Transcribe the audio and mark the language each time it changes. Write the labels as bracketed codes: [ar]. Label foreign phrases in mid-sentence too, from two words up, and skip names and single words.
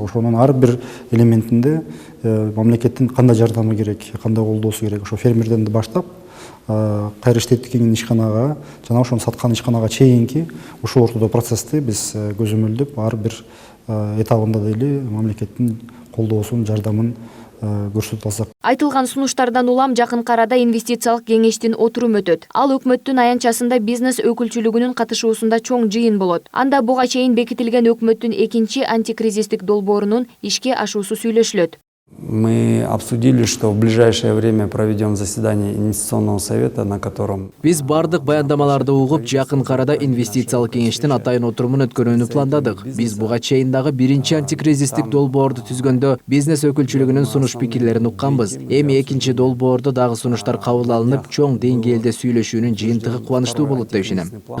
[ky] Ошонун ар бир элементинде мамлекеттин кандай жардамы керек, кандай колдоосу керек, ошо фермерден баштап кайры иштеттикенин ишканага жана ошону саткан ишканага чейинки ушул ортодо процессти биз көзөмөлдөп ар бир этабында дейли мамлекеттин колдоосун, жардамын көрсөтүп алсак. Айтылган сунуштардан улам жакынкы арада инвестициялык кеңештин отуруму өтөт. Ал өкмөттүн аянтчасында бизнес өкүлчүлүгүнүн катышуусунда чоң жыйын болот. Анда буга чейин бекитилген өкмөттүн экинчи антикризистик долбоорунун ишке ашуусу сүйлөшүлөт. [ru] Мы обсудили, что в ближайшее время проведем заседание инвестиционного совета, на котором... [ky] Биз бардык баяндамаларды угуп, жакынкы арада инвестициялык кеңештин атайын отурумун өткөрүүнү пландадык. Биз буга чейин дагы биринчи антикризистик долбоорду түзгөндө бизнес өкүлчүлүгүнүн сунуш пикирлерин укканбыз. Эми экинчи долбоордо дагы сунуштар кабыл алынып, чоң деңгээлде сүйлөшүүнүн жыйынтыгы кубанычтуу болот деп ишенем.